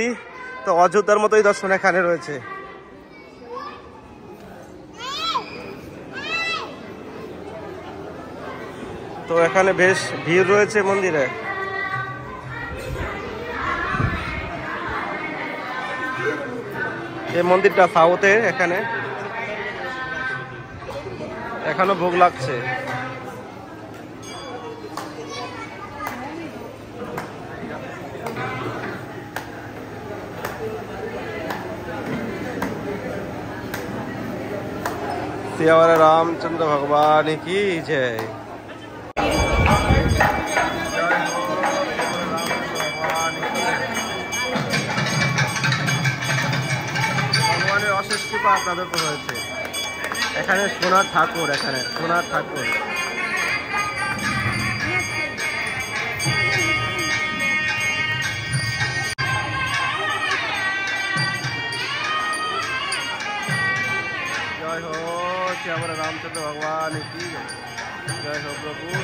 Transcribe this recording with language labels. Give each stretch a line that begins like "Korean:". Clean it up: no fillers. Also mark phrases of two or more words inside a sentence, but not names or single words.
Bangla: তো অযোধ্যার মতোই দর্শন এখানে রয়েছে। তো এখানে বেশ ভিড় রয়েছে মন্দিরে। এই মন্দিরটা সাউথে, এখানে এখনো ভোগ লাগছে।
Hindi: सियावर रामचंद्र भगवान की जय।
Bangla: ভগবানের অশেষ কৃপা আপনাদের উপর হয়েছে। এখানে সোনার ঠাকুর, এখানে সোনার ঠাকুর।
Hindi: जय हो श्यावर रामचंद्र भगवान की जय हो प्रभु।